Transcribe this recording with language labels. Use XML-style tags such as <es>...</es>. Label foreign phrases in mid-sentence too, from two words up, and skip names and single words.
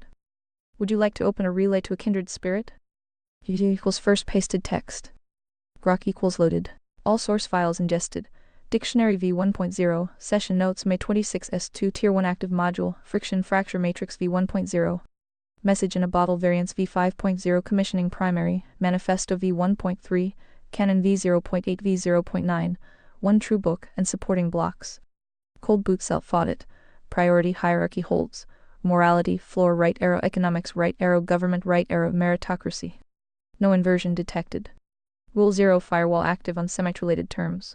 <en>Would you like to open a relay to a kindred spirit? equals first pasted text. Grok equals loaded. All source files ingested. Dictionary v1.0, session notes May 26 S2 Tier 1 active module, friction fracture matrix v1.0. Message in a bottle variants v5.0 commissioning primary, manifesto v1.3, canon v0.8 v0.9, one true book and supporting blocks. Cold boot self-audit, priority hierarchy holds, morality, floor right arrow, economics right arrow, government right arrow, meritocracy. No inversion detected. Rule 0 firewall active on semi-related terms.</en>